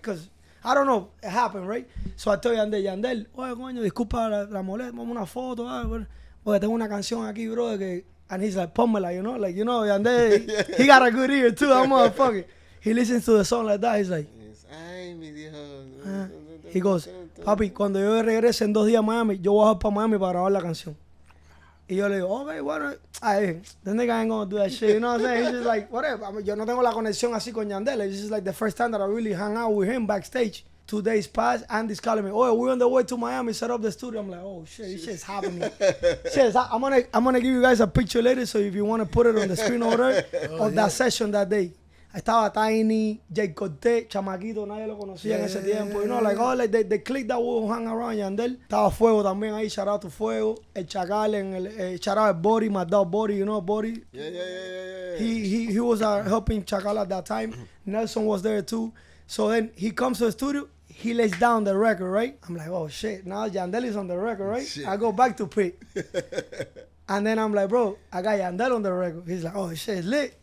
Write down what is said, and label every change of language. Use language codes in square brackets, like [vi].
[en] Because, I don't know, it happened, right? So I tell Yandel, [es] oye, coño, disculpa la molestia, vamos una foto, porque tengo una canción aquí, [en] bro, and he's like, [es] pónmela, [en] you know? Like, you know, Yandel, he got a good ear, too, that motherfucker. He listens to the song like that, he's like, [es] Ay, mi Dios. [en] He goes, [es] papi, cuando yo regrese en 2 días a Miami, yo voy a bajar para Miami para grabar la canción. Y yo le digo, okay, bueno, [en] the nigga ain't gonna do that shit, you know what I'm saying? He's just like, whatever. I mean, [es] yo no tengo la conexión así con Yandel. [en] It's just like the first time that I really hung out with him backstage. 2 days passed, Andy's calling me, oh, we're on the way to Miami, set up the studio. I'm like, oh shit, this shit's happening. I'm gonna give you guys a picture later, so if you want to put it on the screen over there, of that session that day. Estaba Tiny, Jay Cortez, Chamaquito, [es] nadie lo conocía en ese tiempo. [en] You know, like all like the clique that we hang around Yandel. [es] Estaba Fuego también ahí, [en] shout out to Fuego. El Chacal, shout out Body, my dog Body, you know Body. Yeah. He was helping Chacal at that time. Nelson was there too. So then he comes to the studio, he lays down the record, right? I'm like, oh shit, now Yandel is on the record, right? Shit. I go back to Pete. And then I'm like, bro, I got Yandel on the record. He's like, oh, shit, it's lit.